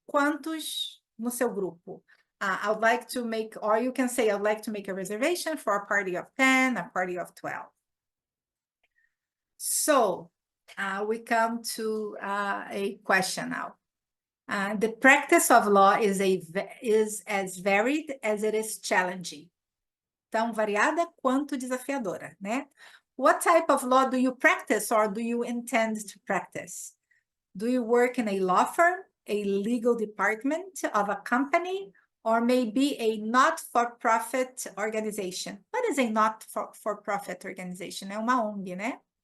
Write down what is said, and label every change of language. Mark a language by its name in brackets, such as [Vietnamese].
[Portuguese] Quantos no seu grupo? [English] I would like to make, or you can say, I'd like to make a reservation for a party of 10, a party of 12. So we come to a question now. The practice of law is as varied as it is challenging. [Portuguese] Tão variada quanto desafiadora, né? [English] What type of law do you practice or do you intend to practice? Do you work in a law firm, a legal department of a company, or maybe a not-for-profit organization? What is a not-for-profit organization? [Portuguese] É uma ONG, né?